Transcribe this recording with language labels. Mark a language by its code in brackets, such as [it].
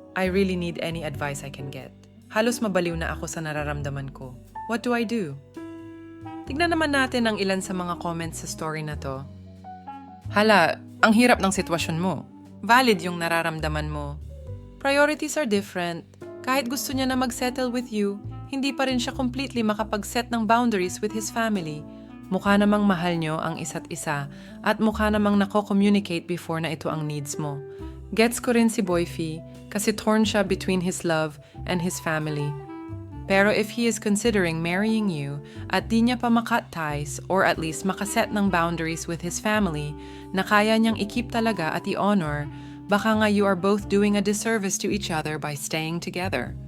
[en] I really need any advice I can get. [tl] Halos mabaliw na ako sa nararamdaman ko. [en] What do I do? [tl] Tignan naman natin ang ilan sa mga comments sa story na to. Hala, ang hirap ng sitwasyon mo. Valid yung nararamdaman mo. [en] Priorities are different. [tl] Kahit gusto niya na mag-settle with you, hindi pa rin siya completely makapag-set ng boundaries with his family. Mukha namang mahal nyo ang isa't isa at mukha namang nako-communicate before na ito ang needs mo. Gets ko rin si Boyfie kasi torn siya [en] between his love and his family. [tl] Pero [en] if he is considering marrying you [tl] at di niya pa makat ties or at least makaset ng boundaries with his family na kaya niyang i-keep talaga at i-honor, baka nga [en] you are both doing a disservice to each other by staying together.